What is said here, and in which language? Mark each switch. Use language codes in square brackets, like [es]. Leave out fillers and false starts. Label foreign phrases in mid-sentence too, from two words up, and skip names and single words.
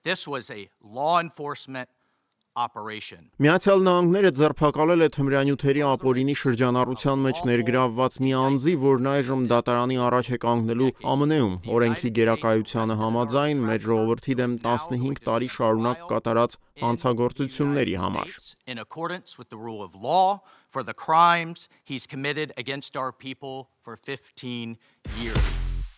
[hy] Միացյալ Նահանգները ձերբակալել է թմրանյութերի ապօրինի շրջանառության մեջ ներգրավված մի անձի, որն այժմ դատարանի առաջ է կանգնելու ԱՄՆ-ում։ Օրենքի գերակայությանը համաձայն մեր ժողովրդի դեմ 15 տարի շարունակ կատարած հանցագործությունների համար։ [en] For the crimes he's committed against our people for 15 years.